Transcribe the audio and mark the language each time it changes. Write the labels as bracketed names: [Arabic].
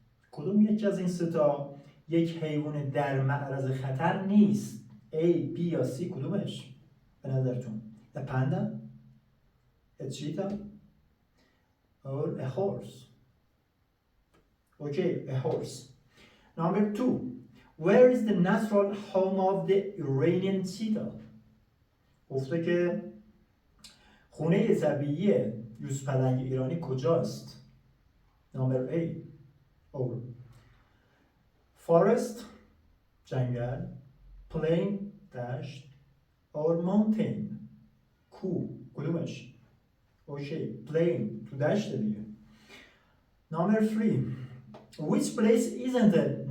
[Persian] کدوم یک از این ستا یک حیوان در معرض خطر نیست؟ A, B یا C کدومش به نظرتون؟ [English] A panda, a cheetah or a horse? Okay, a horse. Number 2 Where is the natural home of the Iranian cheetah? [Persian] گفته که خونه طبیعی یوزپلنگ ایرانی کجاست؟ [English] Number 8 or forest [Persian] جنگل plain دشت or mountain کوه کدومش؟ اوکی plain تو دشت دیگه. [English] Number 3 Which place isn't a